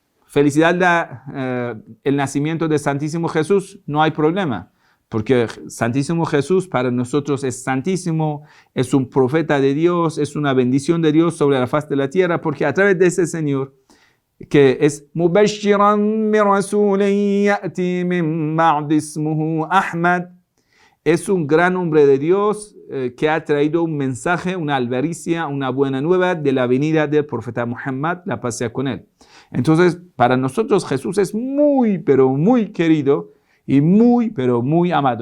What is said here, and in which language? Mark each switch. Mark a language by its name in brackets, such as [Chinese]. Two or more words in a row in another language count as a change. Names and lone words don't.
[Spanish] Felicidad el nacimiento de Santísimo Jesús, no hay problema. Porque Santísimo Jesús para nosotros es santísimo, es un profeta de Dios, es una bendición de Dios sobre la faz de la tierra, porque a través de ese Señor, que es [Arabic] مبشرا برسول يأتي من بعدي اسمه أحمد, [Spanish] es un gran hombre de Dios que ha traído un mensaje, una albaricia, una buena nueva de la venida del profeta Muhammad, la paz sea con él. Entonces, para nosotros Jesús es muy, pero muy querido y muy, pero muy amado.